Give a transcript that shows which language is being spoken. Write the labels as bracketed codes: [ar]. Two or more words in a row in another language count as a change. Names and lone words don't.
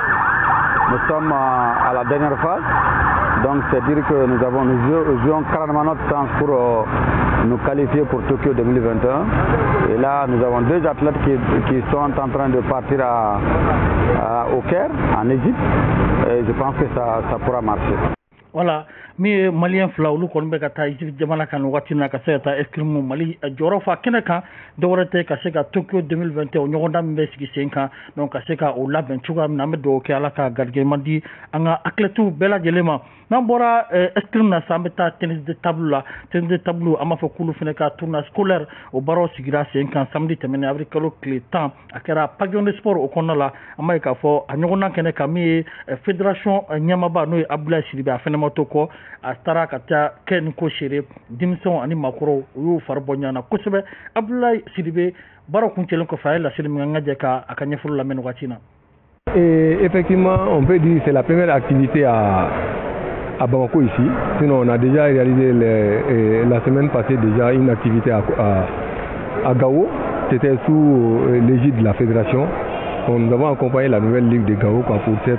[fr] Nous sommes à la dernière phase. Donc c'est dire que nous jouons carrément notre chance pour nous qualifier pour Tokyo 2021. Et là, nous avons deux athlètes qui sont en train de partir au Caire, en Égypte. Et je pense que ça pourra marcher. Voilà, [bm] mi malien fila olu kɔni bɛ ka taa Egypte jamana kan waati na ka se ka taa escrime Mali jɔyɔrɔ fa kɛnɛ kan dɔwɛrɛ tɛ ka se ka Tokyo 2021 ɲɔgɔndan min bɛ sigi sen kan donc ka se ka o labɛn cogoya min na an bɛ dugawu kɛ Ala ka garijɛma di an ka athlètes bɛɛ lajɛlen ma n'an bɔra escrime na sisan an bɛ taa [fr] tennis de [bm] table la [fr] tennis de table [bm] an b'a fɔ k'olu fana ka [fr] tournoi scolaire [bm] o baaraw sigira sen kan samedi tɛmɛnen avril kalo tile 10 a kɛra [fr] pavillon de sport [bm] o kɔnɔna la an b'a ye k'a fɔ a ɲɔgɔndan kɛnɛ kan min ye fédération ɲɛmaaba n'o ye Abdoulaye Sidibe a fana ma to kɔ a taara ka taa kɛ nin ko seere denmisɛnw ani maakɔrɔw u y'u fari bɔ ɲɔgɔn na kosɛbɛ Abdoulaye Sidibe baara kuncɛlen kɔfɛ a ye laseli min an ka jɛ ka a ka ɲɛfɔli lamɛn waati na. [fr] Effectivement, on peut dire que c'est la première activité à Bamako ici. Sinon, on a déjà réalisé la semaine passée déjà une activité à Gao. C'était sous l'égide de la fédération. Nous avons accompagné la nouvelle ligue de Gao pour cette.